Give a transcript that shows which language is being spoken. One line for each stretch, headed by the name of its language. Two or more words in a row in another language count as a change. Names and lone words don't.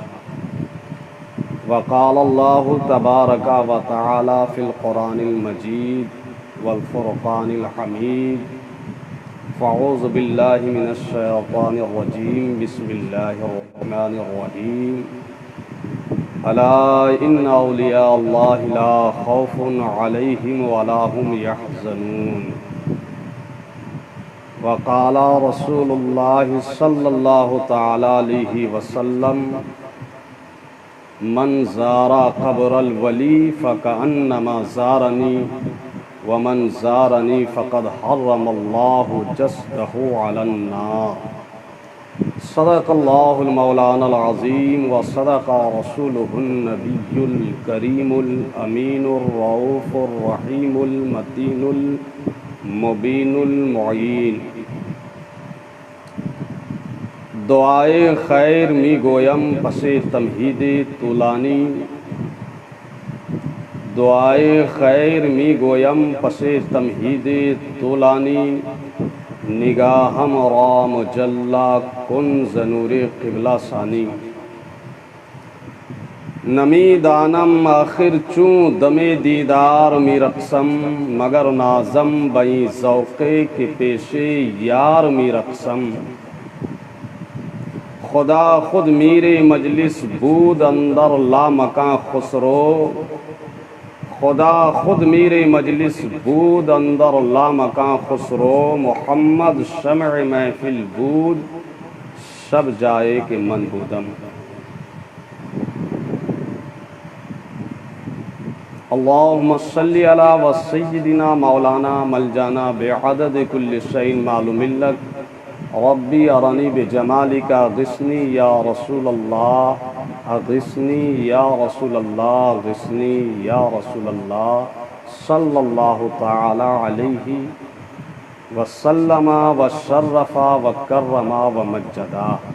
Arabic: وقال الله تبارك وتعالى في القرآن المجيد والفرقان الحميد فاعوذ باللہ من الشیطان الرجیم بسم اللہ الرحمن الرحیم الا ان اولیاء اللہ لا خوف علیہم ولا هم يحزنون وقال رسول اللہ صلی اللہ تعالی علیہ وسلم من زار قبر الولی فکأنما زارنی ومن زارنی فقد حرم اللہ جسدہ علی النار صدق اللہ المولانا العظیم وصدق رسولہ النبی الکریم الامین الرؤوف الرحیم المتین المبین المعین
Persian: دعائے خیر می گویم پس تمہید طولانی دعائے خیر می گویم پس تمہید طولانی نگاہم را مجلا کن زنور قبلہ ثانی نمی دانم آخر چوں دم دیدار می رقصم مگر نازم بئی ذوقے کے پیشے یار می رقصم خدا خود میرے مجلس بود اندر لا مکان خسرو خدا خود میرے مجلس بود اندر لا مکان خسرو محمد شمع محفل بود شب جائے کہ من بودم
Arabic: اللہم صلی علی وسیدنا مولانا ملجانا بعدد کل شیء معلوم لک ربی ارنی بجمالک اغثنی یا رسول اللہ اغثنی یا رسول اللہ اغثنی یا رسول اللہ صلی اللہ تعالی علیہ وسلم وشرف وکرم ومجدا۔